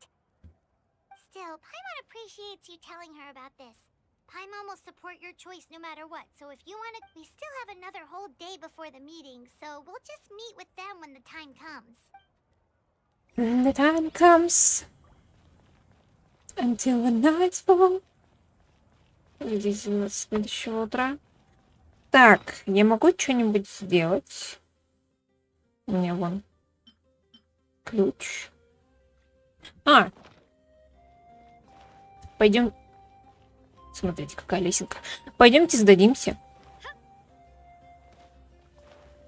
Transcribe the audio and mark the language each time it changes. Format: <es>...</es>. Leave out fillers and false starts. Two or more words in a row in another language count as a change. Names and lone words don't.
<en>Still, Paimon appreciates you telling her about this. Paimon will support your choice no matter what, so if you want to... We still have another whole day before the meeting, so we'll just meet with them when the time comes. When the time comes. Until the night's fall.</en> <ru>Здесь у нас следующего утра. Так, я могу что-нибудь сделать? У меня вон ключ. Пойдем. Смотрите, какая лесенка. Пойдемте сдадимся. Чоп-чоп-чоп-чоп-чоп-чоп.</ru>